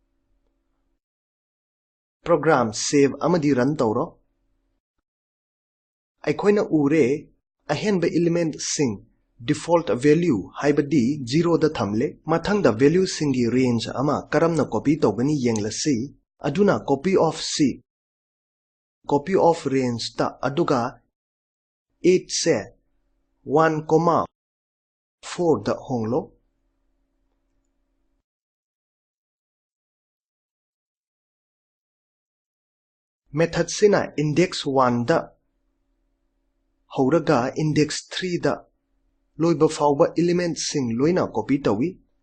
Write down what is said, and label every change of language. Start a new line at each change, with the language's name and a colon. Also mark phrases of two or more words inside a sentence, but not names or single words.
Manipuri: Program save amadi run tawro. Aikoina ure ahenba element sing
English: default value
Manipuri: haibadi 0 da thamle. Mathangda value singi range ama karamna copy tawgani yenglasi. Aduna
English: copy of si. Copy of range
Manipuri: ta aduga 8 se 1, 4 da honglo. Method sina index 1 da hauraga index 3 da loiba fauba element sing loina copy tawi.